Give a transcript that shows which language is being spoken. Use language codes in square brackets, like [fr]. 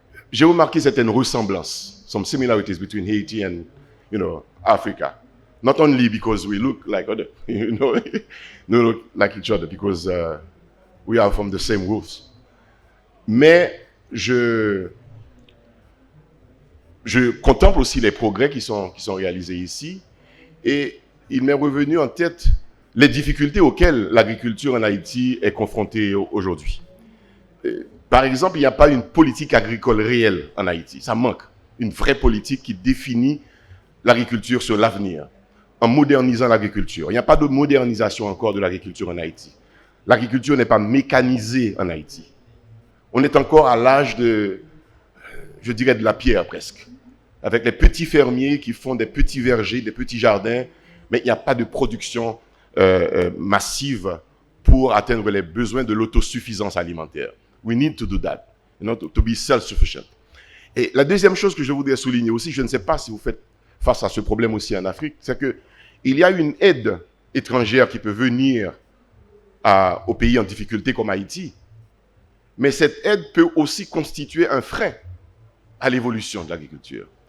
[fr] J'ai remarqué certaines ressemblances, [en] some similarities between Haiti and, Africa. Not only because we look like other, look like each other, because we are from the same roots. [fr] Mais je contemple aussi les progrès qui sont réalisés ici, et il m'est revenu en tête les difficultés auxquelles l'agriculture en Haïti est confrontée aujourd'hui. Par exemple, il n'y a pas une politique agricole réelle en Haïti. Ça manque. Une vraie politique qui définit l'agriculture sur l'avenir, en modernisant l'agriculture. Il n'y a pas de modernisation encore de l'agriculture en Haïti. L'agriculture n'est pas mécanisée en Haïti. On est encore à l'âge de la pierre presque. Avec les petits fermiers qui font des petits vergers, des petits jardins, mais il n'y a pas de production massive pour atteindre les besoins de l'autosuffisance alimentaire. [en] We need to do that, to be self-sufficient. [fr] Et la deuxième chose que je voudrais souligner aussi, je ne sais pas si vous faites face à ce problème aussi en Afrique, c'est qu'il y a une aide étrangère qui peut venir aux pays en difficulté comme Haïti, mais cette aide peut aussi constituer un frein à l'évolution de l'agriculture.